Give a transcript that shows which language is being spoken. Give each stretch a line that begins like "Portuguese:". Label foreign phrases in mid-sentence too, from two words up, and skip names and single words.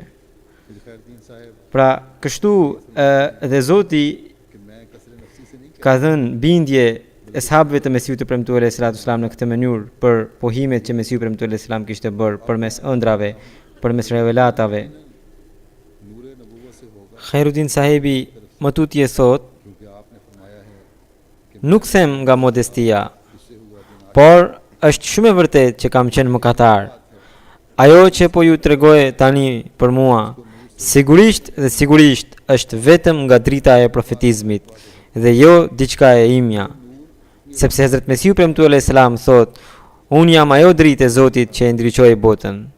Albanian: Pra kështu edhe Zoti ka dhënë bindje ashabëve të Mesihut të premtuar
Arabic: عليه الصلاة والسلام
Albanian: në këtë mënyrë për pohimet që Mesihu premtuar
Arabic: عليه السلام
Albanian: kishte bërë përmes ëndrave, përmes revelatave.
Urdu: نور نبوت سے ہوگا,
Albanian: Khairuddin sahibi më tutje thot,
Urdu: کیونکہ آپ نے فرمایا ہے کہ
Albanian: nuk them nga modestia,
Urdu: اس سے ہوا دن
Albanian: por është shumë e vërtet që kam qenë mëkatar. Ajo që po ju tregoj tani për mua, sigurisht dhe sigurisht është vetëm nga drita e profetizmit dhe jo diçka e imja. Sepse Hazrat Mesiu premtuar
Arabic: عليه السلام
Albanian: thot, unë jam ajo dritë e Zotit që e ndriçoi botën.